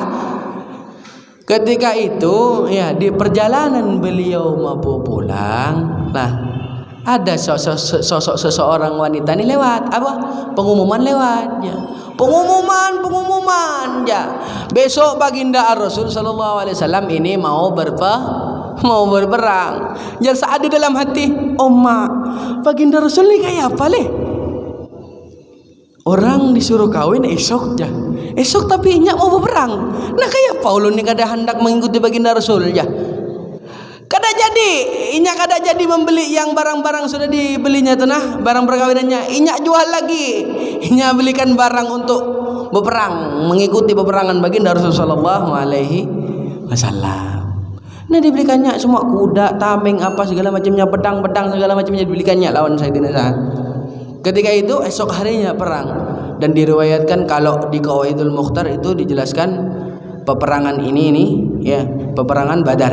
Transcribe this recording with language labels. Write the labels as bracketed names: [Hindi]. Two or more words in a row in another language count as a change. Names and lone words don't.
[Indonesian] Ketika itu ya di perjalanan beliau mau pulang, nah ada sosok seseorang wanita ini lewat, apa? Pengumuman lewat ya. Pengumuman ya. Besok baginda Rasul [Arabic] صلى الله عليه وسلم [Indonesian] ini mau berperang. Jadi saat di dalam hati, "Oh mak, baginda Rasul ini kayak apa leh? Orang disuruh kawin esok ya. Esok tapi inyak mau berperang. Nah kayak Paulun ni kada hendak mengikuti baginda Rasul ya. Kada jadi, inyak kada jadi membeli yang barang-barang sudah dibelinya tu nah, barang perkawinannya. Inyak jual lagi. Inyak belikan barang untuk berperang, mengikuti peperangan baginda Rasul [Arabic] صلى الله عليه وسلم. [Indonesian] Nah dibelikannya semua kuda, tameng, apa segala macamnya, pedang segala macamnya dibelikannya lawan Sayyidina Sa'ad. Ketika itu esok harinya perang, dan diriwayatkan kalau di Qawaidul Mukhtar itu dijelaskan peperangan ini ya, peperangan Badar.